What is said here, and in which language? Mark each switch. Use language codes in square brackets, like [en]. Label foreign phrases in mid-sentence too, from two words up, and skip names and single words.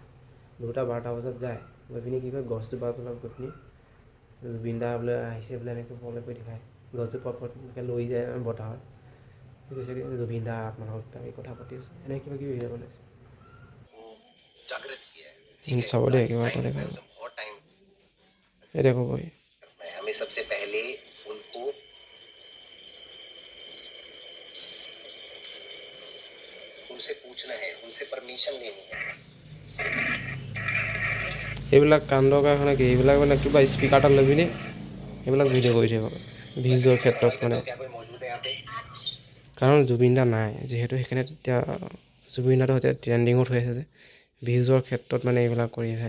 [as] 2টা 12টা বজাত যায়, গৈ পিনি কি কয় গছজোপা তলত গৈ পিনি জুবিন দা বোলে আহিছে বোলে এনেকৈ প্ৰব্লেম কৰি দেখায়। গছজোপা এনেকৈ লৈ যায় বতাহত। কি কৈছে কি জুবিন দা আত্মাৰ লগত আমি কথা পাতি আছোঁ, এনেকৈ কিবা কিবি ভিডিঅ' বনাইছে। চাব দেই কিবা এটা দেখাই এতিয়া ক'ব [hi] हमें सबसे पहले उनको उनसे पूछना है, उनसे परमिशन लेनी है। [as] এইবিলাক কাণ্ডৰ কাৰণে কি এইবিলাক মানে কিবা স্পীকাৰ এটা লৈ পিনি এইবিলাক ভিডিঅ' কৰি থাকিব ভিউজৰ ক্ষেত্ৰত মানে। কাৰণ জুবিন দা নাই যিহেতু, সেইকাৰণে তেতিয়া জুবিন দাটো এতিয়া ট্ৰেণ্ডিঙত হৈ আছে যে, ভিউজৰ ক্ষেত্ৰত মানে এইবিলাক কৰি আছে।